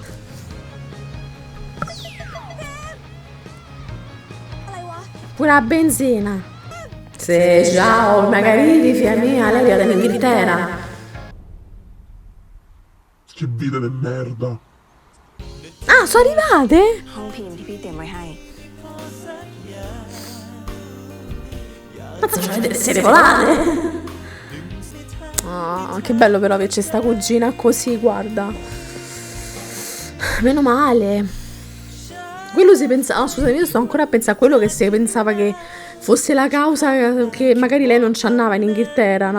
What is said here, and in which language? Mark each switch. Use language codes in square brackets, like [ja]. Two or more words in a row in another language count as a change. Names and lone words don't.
[it] Pure la benzina. Sì, ciao, magari figlia mia, lei è in Inghilterra. Che vita di merda. Ah, sono arrivate? [th] ห้องพิมพ์ที่พี่เตรียมไว้ให้ [it] Mazza, ci avete le sere volate? Ah, che bello però averci sta cugina così, guarda. Meno male. Quello si pensa... No, scusami, io sto ancora a pensare a quello che si pensava che fosse la causa che magari lei non ci andava in Inghilterra, no?